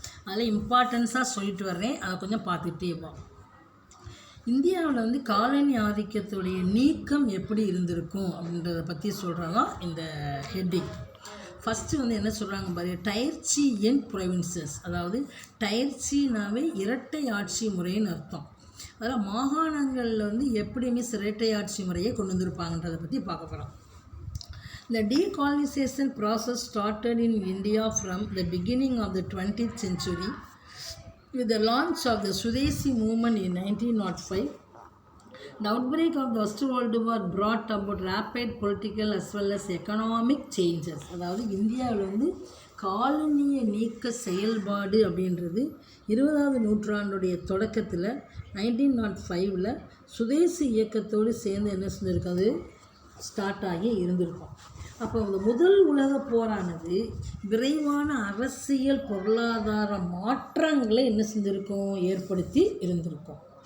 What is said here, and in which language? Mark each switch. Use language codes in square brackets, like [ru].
[ta] அதில் இம்பார்ட்டன்ஸாக சொல்லிட்டு வர்றேன், அதை கொஞ்சம் பார்த்துக்கிட்டே இருப்போம். இந்தியாவில் வந்து காலனி ஆதிக்கத்துடைய நீக்கம் எப்படி இருந்திருக்கும் அப்படின்றத பற்றி சொல்கிறது தான் இந்த ஹெட்டிங். ஃபஸ்ட்டு வந்து என்ன சொல்கிறாங்க பாரு, [en] Dyarchy in provinces. [ta] அதாவது டயர்ச்சினாவே இரட்டை ஆட்சி முறைன்னு அர்த்தம். அதில் மாகாணங்களில் வந்து எப்படியுமே இரட்டை ஆட்சி முறையை கொண்டு வந்திருப்பாங்கன்றதை பற்றி பார்க்க போகிறோம். [en] The decolonization process started in India from the beginning of the 20th century with the launch of the Swadeshi movement in 1905. The outbreak of the First World War brought about rapid political as well as economic changes. [ta] அதாவது இந்தியாவில் வந்து காலனிய நீக்க செயல்பாடு அப்படின்றது 20வது நூற்றாண்டுடைய தொடக்கத்தில் 1905 சுதேசி இயக்கத்தோடு சேர்ந்து என்ன செஞ்சுருக்காது, start ஆகி இருந்திருக்கும். அப்போ இந்த முதல் உலக போரானது விரைவான அரசியல் பொருளாதார மாற்றங்களை என்ன செஞ்சுருக்கோம், ஏற்படுத்தி இருந்திருக்கும்.